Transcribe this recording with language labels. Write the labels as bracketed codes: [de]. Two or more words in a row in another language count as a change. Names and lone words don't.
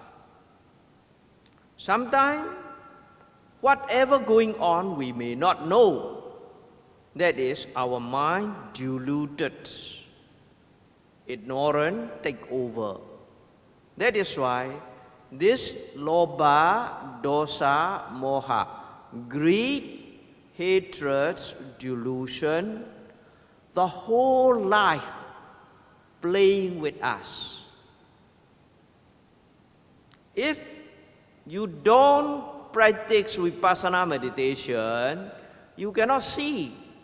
[en] Sometimes whatever going on we may not know. That is our mind deluded. Ignorant take over. That is why this [pi] lobha, dosa, moha, [en] greed, hatred, delusion, the whole life playing with us. If you don't practice vipassana meditation, you cannot see.